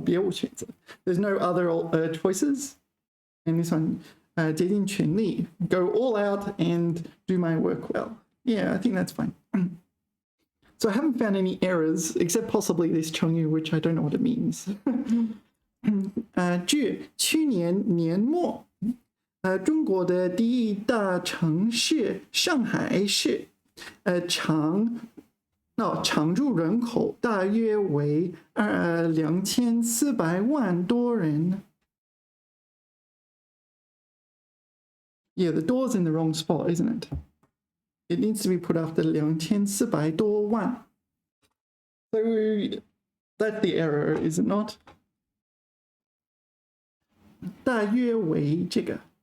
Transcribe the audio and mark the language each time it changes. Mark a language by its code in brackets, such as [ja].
[zh] 别无选择. [en] There's no other choices. And this one, 竭尽全力, go all out and do my work well. Yeah, I think that's fine. So I haven't found any errors, except possibly this 成语, which I don't know what it means. [zh] 至去年年末，中国的第一大城市上海市，常住人口大约为2400万多人。 [en] Yeah, the door's in the wrong spot, isn't it? It needs to be put after 2400多万. So that's the error, is it not? [zh] 大约为这个。